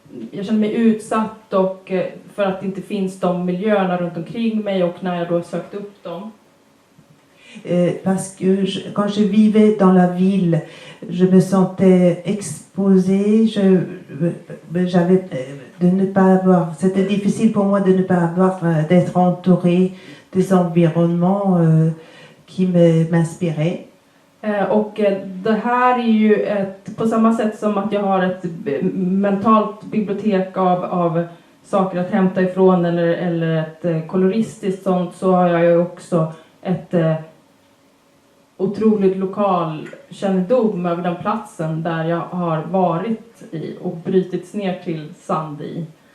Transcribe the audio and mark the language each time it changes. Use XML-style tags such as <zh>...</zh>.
<sv>Jag kände mig utsatt och för att det inte finns de miljöerna runt omkring mig, och när jag då sökte upp dem.</sv> <fr>Parce que quand je vivais dans la ville, je me sentais exposée, j'avais de ne pas avoir, c'était difficile pour moi de ne pas avoir, d'être entourée des environnements qui m'inspiraient.</fr> <sv>Och det här är ju på samma sätt som att jag har ett mentalt bibliotek av saker att hämta ifrån eller ett koloristiskt sånt, så har jag ju också ett otroligt lokal kännedom över den platsen där jag har varit i och brytits ner till sand i.</sv>